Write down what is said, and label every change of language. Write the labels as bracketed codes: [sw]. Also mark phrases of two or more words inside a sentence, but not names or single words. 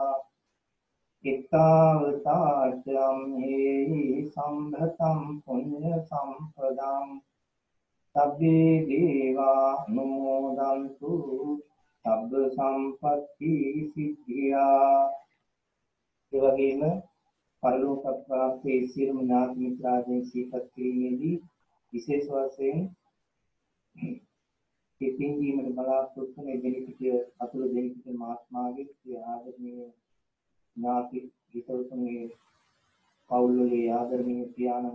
[pi] ittavatatyam he sambhatam punya sampadam sabbi devanumodantu sabba sampatti siddhya [si] ඒ වගේම පරලෝක ප්‍රාප්තියේ සියලුම ඥාති මිත්‍රාදීන් සිහිපත් කිරීමේදී විශේෂ වශයෙන් පිටින් දීමට බලාපොරොත්තු වන දෙනිපිටිය අතුරු දෙනිපිටිය මහත්මාගේ ආදරණීය ඥාති හිතවතුන්ගේ පවුල්වලේ ආදරණීය පියාණන්